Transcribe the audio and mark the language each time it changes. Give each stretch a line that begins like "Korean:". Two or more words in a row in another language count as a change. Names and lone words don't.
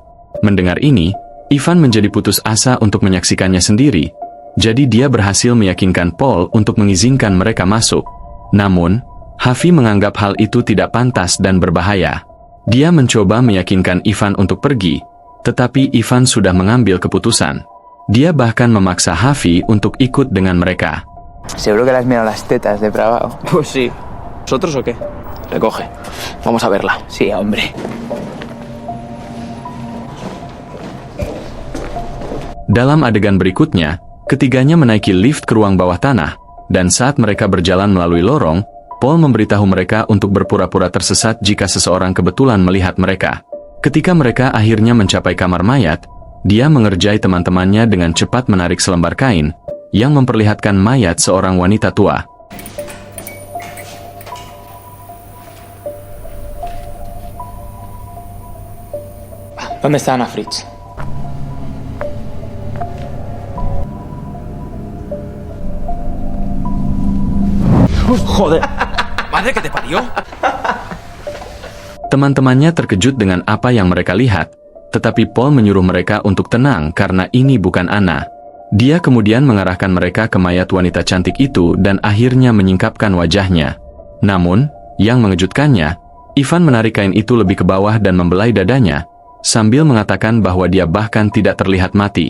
Indonesian: Mendengar ini, Ivan menjadi putus asa untuk menyaksikannya sendiri, jadi dia berhasil meyakinkan Paul untuk mengizinkan mereka masuk. Namun, Hafi menganggap hal itu tidak pantas dan berbahaya. Dia mencoba meyakinkan Ivan untuk pergi, tetapi Ivan sudah mengambil keputusan. Dia bahkan memaksa Hafi untuk ikut dengan mereka.
Spanish: Seguro que le has mirado las tetas de Pravao. Pues sí. ¿Nosotros o qué? Recoge. Vamos a verla. Sí, hombre.
Indonesian: Dalam adegan berikutnya, ketiganya menaiki lift ke ruang bawah tanah, dan saat mereka berjalan melalui lorong, Paul memberitahu mereka untuk berpura-pura tersesat jika seseorang kebetulan melihat mereka. Ketika mereka akhirnya mencapai kamar mayat, dia mengerjai teman-temannya dengan cepat menarik selembar kain, yang memperlihatkan mayat seorang wanita tua.
Spanish: ¿Dónde está Ana Fritz? Joder. Madre que te parió.
Indonesian: Teman-temannya terkejut dengan apa yang mereka lihat, tetapi Paul menyuruh mereka untuk tenang karena ini bukan Anna. Dia kemudian mengarahkan mereka ke mayat wanita cantik itu dan akhirnya menyingkapkan wajahnya. Namun, yang mengejutkannya, Ivan menarik kain itu lebih ke bawah dan membelai dadanya, sambil mengatakan bahwa dia bahkan tidak terlihat mati.